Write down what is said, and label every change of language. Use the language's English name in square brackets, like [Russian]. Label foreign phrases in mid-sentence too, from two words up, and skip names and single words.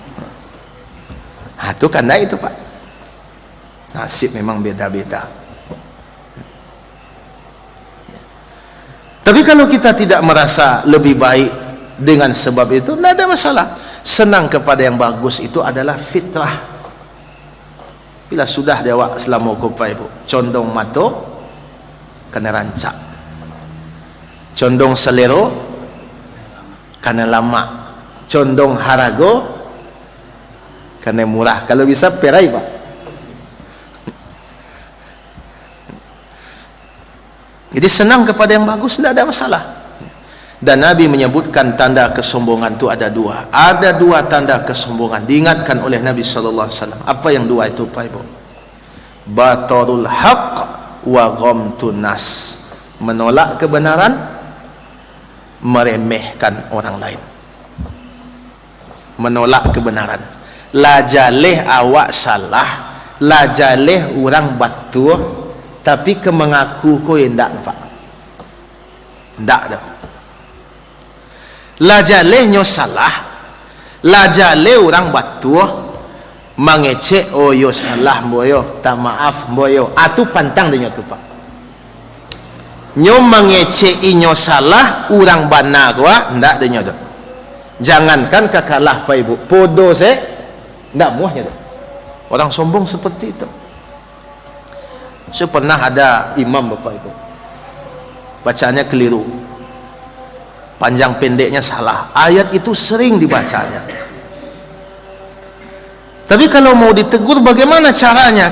[Indonesian] Itu kan itu Pak, nasib memang beda-beda. Tapi kalau kita tidak merasa lebih baik dengan sebab itu, tidak ada masalah. Senang kepada yang bagus itu adalah fitrah. [Minangkabau] Bila sudah dia awak selama Bapak Ibu condong mato kena rancak, condong selero kena lama, condong harago kena murah. Kalau bisa perai Pak. [Indonesian] Jadi senang kepada yang bagus tidak ada masalah. Dan Nabi menyebutkan tanda kesombongan itu ada dua. Ada dua tanda kesombongan diingatkan oleh Nabi [Arabic] صلى الله عليه وسلم. [Indonesian] Apa yang dua itu Pak Ibu? [Arabic] بطر الحق وغمط الناس. [Indonesian] Menolak kebenaran, meremehkan orang lain. Menolak kebenaran. [Minangkabau] Lajaleh awak salah, lajaleh orang batul, tapi ke mengaku ko endak Pak. Endak dah. Lajaleh nyo salah, lajaleh orang batul, mengecek oh yo salah boyo, tak maaf boyo. Atu pantang dia tu Pak. nyo mengecek inyo salah orang benar gua ndak denyo tu. Jangankan kakalah Pak Ibu, podo saya ndak muahnya tu. [Indonesian] Orang sombong seperti itu. Saya pernah ada imam Bapak Ibu, bacanya keliru, panjang pendeknya salah, ayat itu sering dibacanya. Tapi kalau mau ditegur bagaimana caranya?